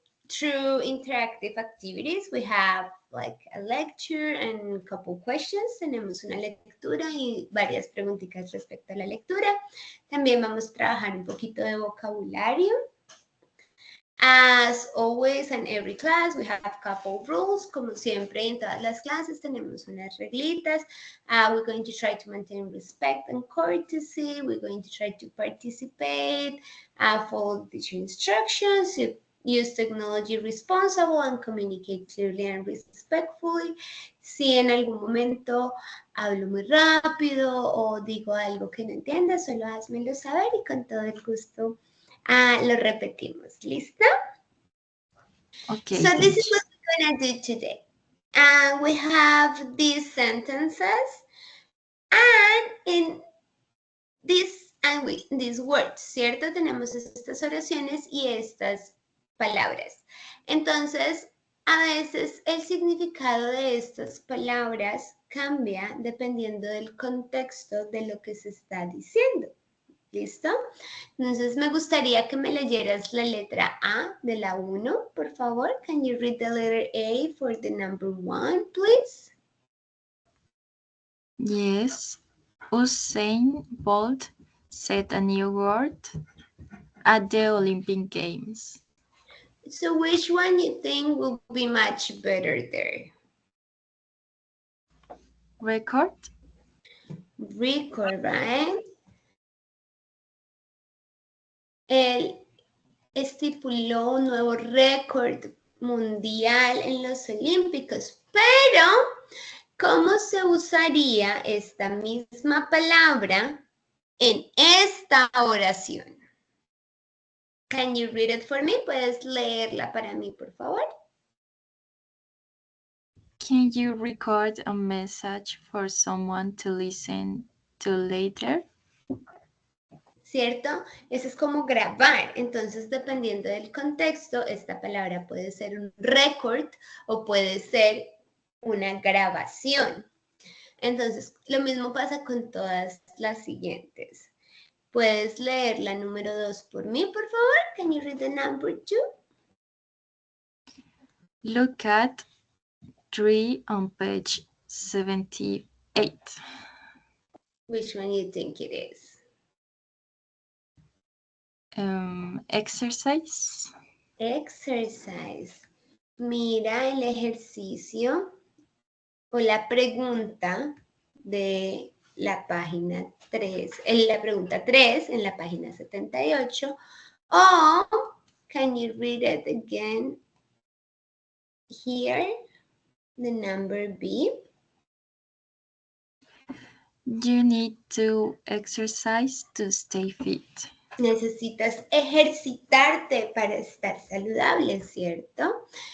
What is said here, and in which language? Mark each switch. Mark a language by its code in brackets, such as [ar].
[en] Through interactive activities, we have like a lecture and a couple questions. [es] Tenemos una lectura y varias preguntitas respecto a la lectura. También vamos a trabajar un poquito de vocabulario. [en] As always, in every class, we have a couple rules. [es] Como siempre, en todas las clases tenemos unas reglitas. [en] We're going to try to maintain respect and courtesy. We're going to try to participate, follow teacher instructions, use technology responsible, and communicate clearly and respectfully. [es] Si en algún momento hablo muy rápido o digo algo que no entiendas, solo házmelo saber y con todo el gusto lo repetimos. ¿Listo? [en] Okay, So this is teacher. what we're going to do today. We have these sentences and in these words, [es] ¿cierto? Tenemos estas oraciones y estas palabras. Entonces, a veces el significado de estas palabras cambia dependiendo del contexto de lo que se está diciendo. ¿Listo? Entonces me gustaría que me leyeras la letra A de la 1, por favor. [en] Can you read the letter A for the number 1, please? Yes. Usain Bolt set a new record at the Olympic Games. So which one you think will be much better there? Record? Record, right? [es] Él estipuló un nuevo récord mundial en los Olímpicos, pero ¿cómo se usaría esta misma palabra en esta oración? [en] Can you read it for me? [es] ¿Puedes leerla para mí, por favor? [en] Can you record a message for someone to listen to later? [es] ¿Cierto? Eso es como grabar. Entonces, dependiendo del contexto, esta palabra puede ser un record o puede ser una grabación. Entonces, lo mismo pasa con todas las siguientes. ¿Puedes leer la número 2 por mí, por favor? [en] Can you read the number 2? Look at 3 on page 78. Which one you think it is? Exercise. Exercise. [es] Mira el ejercicio o la pregunta de la página 3, en la pregunta 3 en la página 78. [en] O, can you read it again here? The number B. You need to exercise to stay fit. [es] Necesitas ejercitarte para estar saludable, ¿cierto?